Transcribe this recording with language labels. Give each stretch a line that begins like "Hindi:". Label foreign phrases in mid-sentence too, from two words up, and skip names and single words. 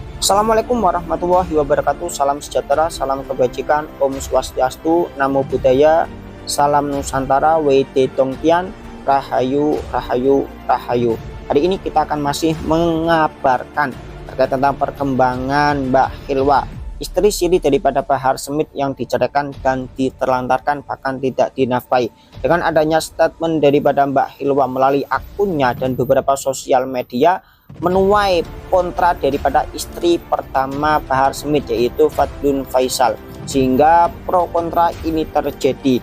Arabic: Assalamualaikum warahmatullahi wabarakatuh.
Indonesian: Salam sejahtera, salam kebajikan,
Balinese: Om Swastiastu,
Pali: Namo Buddhaya,
Indonesian: Salam Nusantara, Wede Dongtian,
Javanese: Rahayu, Rahayu, Rahayu.
Indonesian: Hari ini kita akan masih mengabarkan terkait tentang perkembangan Mbak Hilwa, istri siri daripada Bahar Smith yang diceraikan dan diterlantarkan, bahkan tidak dinafkahi. Dengan adanya statement daripada Mbak Hilwa melalui akunnya dan beberapa sosial media, menuai kontra daripada istri pertama Bahar Smith, yaitu Fadlun Faisal, sehingga pro kontra ini terjadi.